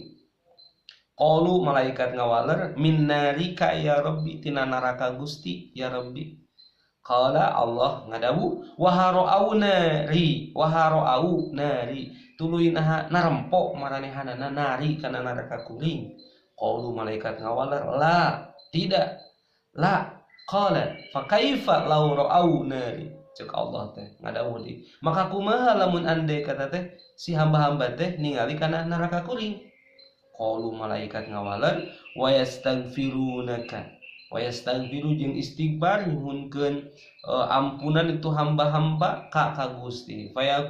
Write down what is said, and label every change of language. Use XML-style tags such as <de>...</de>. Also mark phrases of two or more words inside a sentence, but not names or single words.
<su>Qalu malaikat ngawaler,</su> <ar>min narika ya rabbi,</ar> <su>tina neraka Gusti ya rabbi.</su> <ar>Qala Allah</ar> <su>ngadawuh,</su> <ar>wa harau nari,</ar> <su>tuluy narempok maranehanana nari kana neraka kuring. Qalu malaikat ngawaler, la,</su> <id>tidak,</id> <ar>la. Qala fa kaifa law ra'au nari,</ar> <su>cek Allah teh ngadawuh deui, maka kumaha lamun andai kata teh si hamba-hamba teh ningali kana neraka kuring. Qalu malaikat ngawalan,</su> <ar>wa yastaghfirunaka, wa yastaghfiru</ar> <su>jeung istighfar nyuhunkeun ampunan itu hamba-hamba ka Gusti.</su>